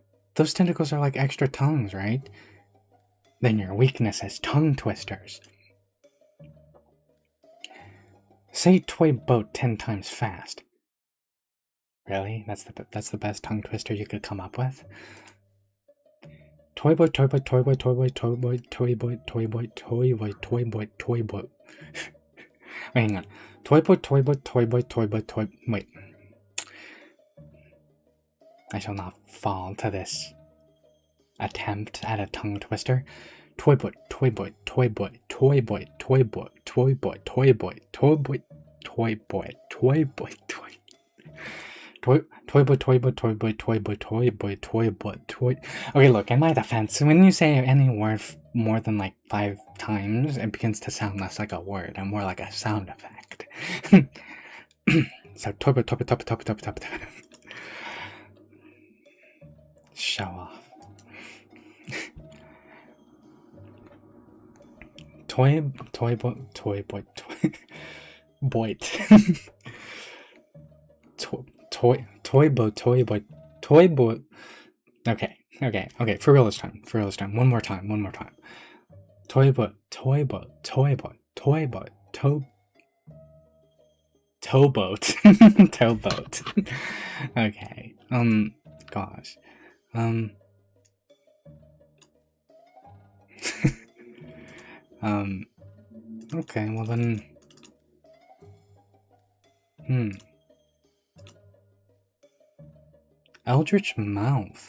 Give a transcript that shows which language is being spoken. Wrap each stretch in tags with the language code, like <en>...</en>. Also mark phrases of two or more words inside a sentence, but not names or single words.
<en>Those tentacles are like extra tongues, right? Then your weakness is tongue twisters. Say toy boat 10 times fast. Really? That's the best tongue twister you could come up with? Toy boy, toy boy, toy boy, toy boy, toy boy, toy boy, toy boy, toy boy, toy boy, toy boy. Wait, hang on. Toy boy, toy boy, toy boy, toy boy, toy... Wait. I shall not fall to this attempt at a tongue twister. Toy boy, toy boy, toy boy, toy boy, toy boy, toy boy, toy boy, toy boy, toy boy, toy boy, toy... Toy boy, toy boy, toy boy, toy boy, toy boy, toy boy, toy... Okay, look, in my defense, when you say any word more than like 5 times, it begins to sound less like a word and more like a sound effect. So, toy boy, toy boy, toy boy, toy boy, toy boy, toy boy. Show off. Toy boy, toy boy, toy boy. Toy boy, toy boy, toy boy. Okay, for real this time, one more time. Toy boy, toy boy, toy boy, toy boy, towboat. Towboat. Okay, gosh. Okay, well then... Eldritch Mouth.</en>